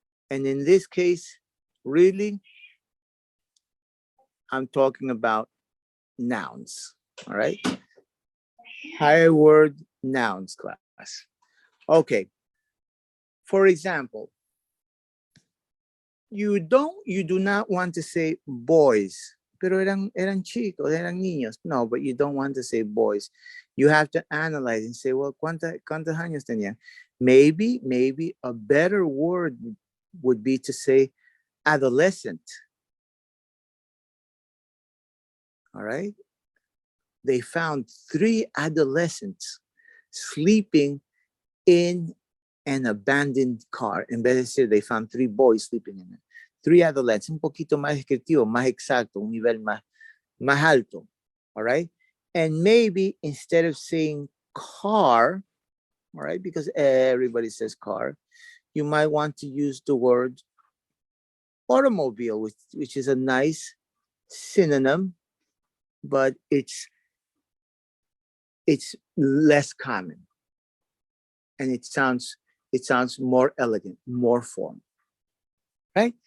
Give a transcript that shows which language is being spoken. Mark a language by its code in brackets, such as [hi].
[en] And in this case, really, I'm talking about nouns, all right? Higher word nouns, class. Okay, for example, you do not want to say boys, [es] pero eran chicos, eran niños. [en] No, but you don't want to say boys. You have to analyze and say, well, [es] ¿cuántos años tenían? [en] Maybe a better word would be to say adolescent. All right. They found 3 adolescents sleeping in an abandoned car. [es] En vez de decir, [en] they found 3 boys sleeping in it. 3 adolescents, [es] un poquito más descriptivo, más exacto, un nivel más alto. [en] All right. And maybe instead of saying car, all right, because everybody says car, you might want to use the word automobile, which is a nice synonym, but it's less common, and it sounds more elegant, more formal, right?